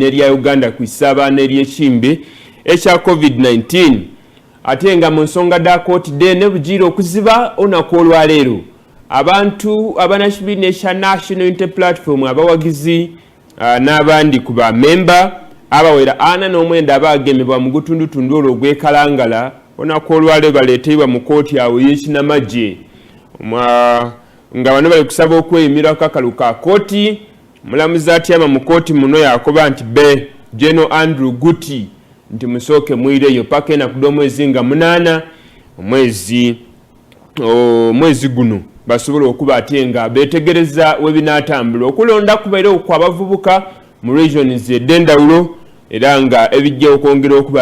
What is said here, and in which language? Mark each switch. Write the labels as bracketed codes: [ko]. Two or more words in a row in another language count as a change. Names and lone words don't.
[xog] erya Uganda ku isaabaana ery'ekimbe ekya COVID-19 ate nga mu nsonga da kooti dene bugiire okuziba olunaku olwaleero abantu abannakibiina ekya National Unity Platform abawagizi n'abandi ku bamemba abawera 49 abagemebwa mu gutundutundu olwo ogwekalangala olunaku olwaleero baleetebwa mu kooti awo y'ekinamagye nga bano bali kusaba okweyimira ku kakalu ka kooti mulamuzi atyama mu kooti muno yakoba nti General Andrew Guti nti musooke mwireyo paka enaku d'omwezi nga 8 omwezi guno basobola okuba ate nga beetegereza webinaatambula okulonda kubaire okwabavubuka mu regions ed'endawulo era nga ebijja okwongera okuba